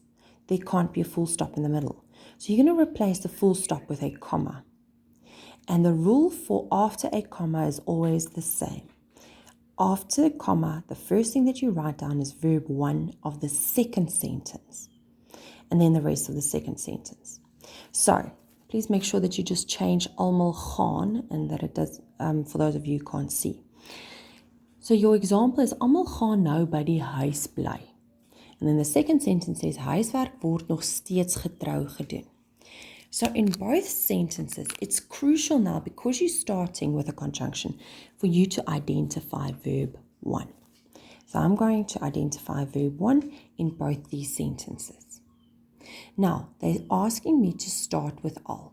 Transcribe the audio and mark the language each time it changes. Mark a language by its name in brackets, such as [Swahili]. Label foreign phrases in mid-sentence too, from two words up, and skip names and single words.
[English] There can't be a full stop in the middle. So you're going to replace the full stop with a comma. And the rule for after a comma is always the same. After a comma, the first thing that you write down is verb 1 of the second sentence, and then the rest of the second sentence. So, please make sure that you just change [Afrikaans] almal gaan, [English] and that it does, for those of you who can't see. So your example is, [Afrikaans] almal gaan nou by die huis bly. [English] And then the second sentence says, [Afrikaans] huiswerk word nog steeds getrou gedoen. [English] So in both sentences, it's crucial now, because you're starting with a conjunction, for you to identify verb 1. So I'm going to identify verb 1 in both these sentences. Now, they're asking me to start with al.